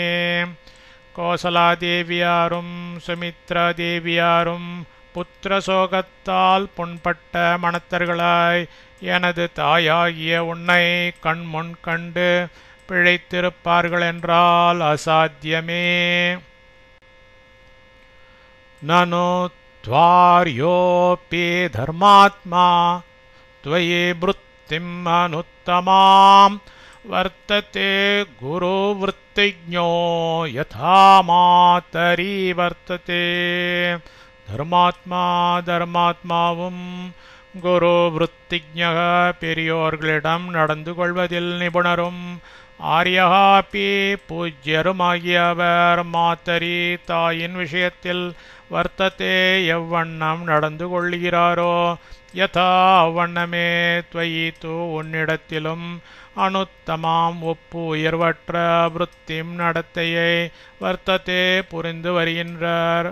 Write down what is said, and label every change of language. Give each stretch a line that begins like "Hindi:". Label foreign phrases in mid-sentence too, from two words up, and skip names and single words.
Tamil: கோசலாதேவியாரும் சுமித்ராதேவியாரும் புத்திரசோகத்தால் புண்பட்ட மனத்தர்களாய் எனது தாயாகிய உன்னை கண்முன் கண்டு பிழைத்திருப்பார்கள் என்றால் அசாத்தியமே.
Sanskrit: ननु त्वार्योपि धर्मात्मा त्वयि वृत्तिम् अनुत्तमाम् वर्तते गुरुवृत्तिज्ञो यथा मातरी वर्तते.
Tamil: தர்மாத்மா தர்மாத்மாவும்
Sanskrit: गुरु वृत्तिज्ञः
Tamil: பெரியோர்களிடம் நடந்து கொள்வதில் நிபுணரும் ஆர்யகாபி பூஜ்யருமாகியவர் மாத்தரி தாயின் விஷயத்தில் வர்த்ததே எவ்வண்ணம் நடந்து கொள்கிறாரோ யதா அவ்வண்ணமே
Sanskrit: त्वयि तु
Tamil: உன்னிடத்திலும் அனுத்தமாம் ஒப்பு உயர்வற்ற விருத்திம் நடத்தையை வர்த்ததே புரிந்து வருகின்றார்.